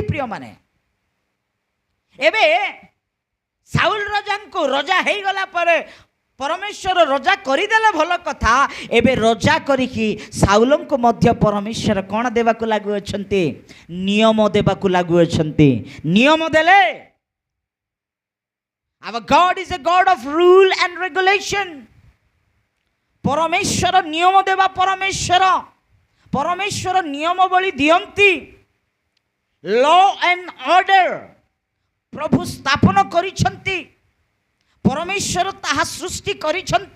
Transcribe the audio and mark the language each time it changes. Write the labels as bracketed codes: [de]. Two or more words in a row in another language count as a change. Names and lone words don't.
[or] ପ୍ରିୟମାନେ, ଏବେ ସାଉଲ ରାଜାଙ୍କୁ ରଜା ହେଇଗଲା ପରେ ପରମେଶ୍ୱର ରଜା କରିଦେଲେ, ଭଲ କଥା। ଏବେ ରଜା କରିକି ସାଉଲଙ୍କୁ ମଧ୍ୟ ପରମେଶ୍ୱର କ'ଣ ଦେବାକୁ ଲାଗୁଅଛନ୍ତି? ନିୟମ ଦେବାକୁ ଲାଗୁଅଛନ୍ତି। ନିୟମ ଦେଲେ। [en] Our God is a God of rule and regulation. [or] ପରମେଶ୍ୱର ନିୟମ ଦେବା ପରମେଶ୍ୱର। ପରମେଶ୍ୱର ନିୟମାବଳୀ ଦିଅନ୍ତି। [en] law and order [or] ପ୍ରଭୁ ସ୍ଥାପନ କରିଛନ୍ତି। ପରମେଶ୍ୱର ତାହା ସୃଷ୍ଟି କରିଛନ୍ତି।